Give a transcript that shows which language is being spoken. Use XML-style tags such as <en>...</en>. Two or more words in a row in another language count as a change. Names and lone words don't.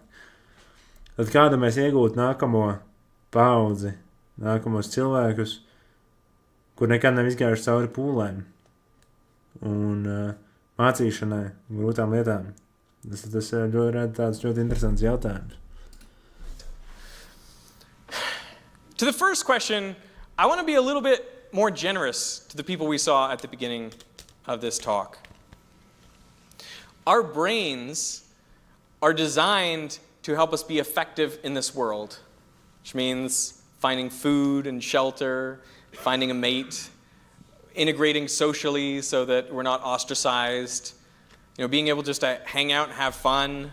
<lv>Tad kāda mēs iegūtu nākamo paudzi, nākamos cilvēkus, kur nekad nav izgājuši cauri pūlēm un mācīšanai, grūtām lietām. Tas rada tāds ļoti interesants jautājums.</lv> <en>To the first question, I want to be a little bit more generous to the people we saw at the beginning of this talk. Our brains are designed to help us be effective in this world, which means finding food and shelter, finding a mate, integrating socially so that we're not ostracized, being able just to hang out and have fun.</en>